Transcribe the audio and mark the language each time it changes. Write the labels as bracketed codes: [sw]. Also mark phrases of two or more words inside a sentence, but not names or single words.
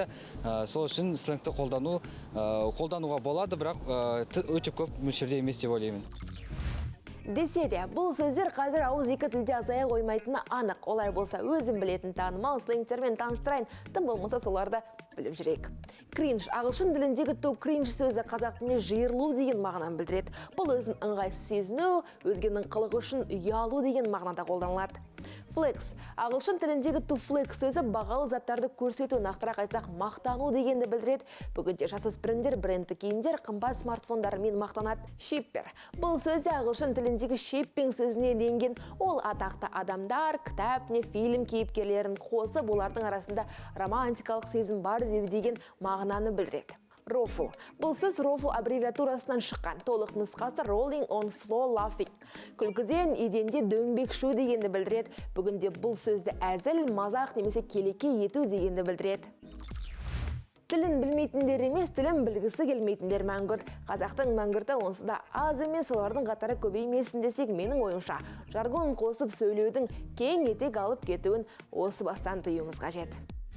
[kk] Сол үшін сленгті қолдануға болады, бірақ өте көп мөлшерде емес деп ойлаймын. Десе де, бұл сөздер қазір ауыз екі тілде азая қоймайтыны анық. Олай болса, өзім білетін танымал сленгтермен таныстырайын, тым болмаса соларды біліп жүрейік. Кринж, ағылшын тіліндегі [en] to cringe [kk] сөзі қазақ тіліне жиырылу деген мағынаны білдіреді. Бұл өзін ыңғайсыз сезіну, өзгенің қылығы үшін ұялу деген мағынада қолданылады. Flex, ағылшын тіліндегі [en] to flex [kk] сөзі бағалы заттарды көрсету, нақтырақ айтсақ мақтану дегенді білдіреді. Бүгінде жасөспірімдер брендті киімдер, қымбат смартфондарымен мақтанады. Shipper, бұл сөзде ағылшын тіліндегі shipping сөзіне енген. Ол атақты адамдар, кітап не фильм кейіпкерлерін қосып, олардың арасында романтикалық сезім бар деген мағынаны білдіреді. Рофл. Бұл сөз рофл аббревиатурасынан шыққан. Толық нұсқасы [en] rolling on floor laughing. [kk] Күлкіден еденде дөңбекшу дегенді білдіреді. Бүгінде бұл сөзді әзіл, мазақ немесе келеке ету дегенді білдіреді. Тілін білмейтіндер емес, тілін білгісі келмейтіндер мәңгүрт. Қазақтың мәңгүрті онсыз да аз емес, олардың қатары көбеймесін десек, менің ойымша, жаргон қосып сөйлеудің кең етек алып кетуін осы бастан тыюымыз қажет.